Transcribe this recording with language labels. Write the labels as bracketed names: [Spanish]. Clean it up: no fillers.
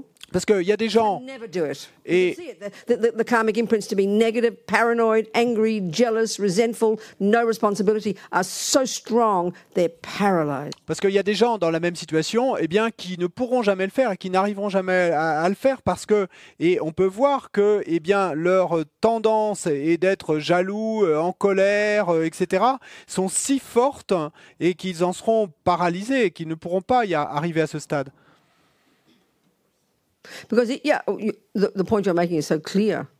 [French] Parce qu'il y a des gens, et [English] the karmic imprints to be negative, paranoid, angry, jealous, resentful, no responsibility are so strong they're paralyzed. [French] Parce qu'il y a des gens dans la même situation, eh bien, qui ne pourront jamais le faire et qui n'arriveront jamais à le faire parce que, et on peut voir que, eh bien, leur tendance est d'être jaloux, en colère, etc., sont si fortes et qu'ils en seront paralysés et qu'ils ne pourront pas y arriver à ce stade. [English] Because the point you're making is so clear.